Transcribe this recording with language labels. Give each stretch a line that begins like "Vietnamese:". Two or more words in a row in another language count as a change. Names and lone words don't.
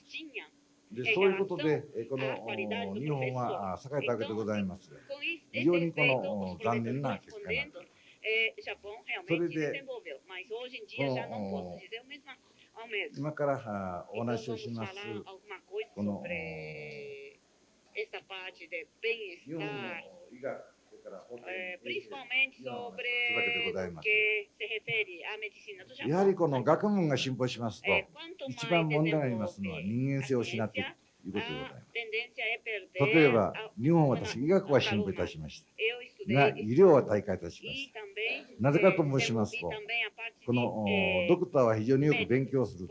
Japanese: で、そういうことで、この日本は栄えたわけでございますが、非常にこの残念な結果になった。それで、今からお話をします、この日本の医学、それから
Portuguese: principalmente sobre
Japanese: でございます。
Portuguese: que se refere à medicina do Japão.
Japanese: やはりこの学問が進歩しますと、一番問題になりますのは人間性を失っているということでございます。例えば、日本は私、医学は進歩いたしました。が、医療は退化いたしました。なぜかと申しますと、このドクターは非常によく勉強する。